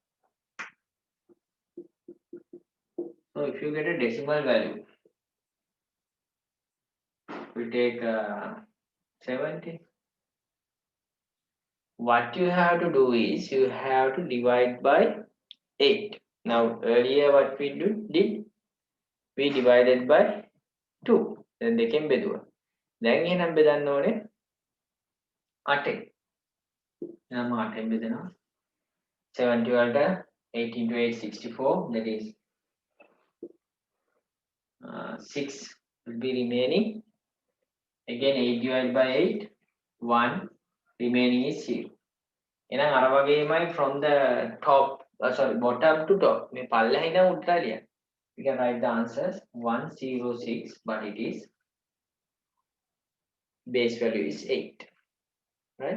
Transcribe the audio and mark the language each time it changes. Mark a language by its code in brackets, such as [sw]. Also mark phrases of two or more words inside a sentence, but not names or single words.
[en] So if you get a decimal value, we take 70. What you have to do is you have to divide by 8. Now earlier what we did, we divided by 2. [si] Then දෙකෙන් බෙදුවා. දැන් එහෙනම් බෙදන්න ඕනේ 8. එහෙනම් 8ෙන් බෙදෙනවා. 70 වලට [en] 8 into 8 64, that is 6 will be remaining. Again 8 divided by 8, 1, remaining is 0. [si] එහෙනම් අර වගේමයි [en] from the top, sorry, bottom to top. [si] මේ පල්ලෙහා ඉඳන් උඩට ලියන්න. [en] We can write the answers 106, but it is base value is 8, right?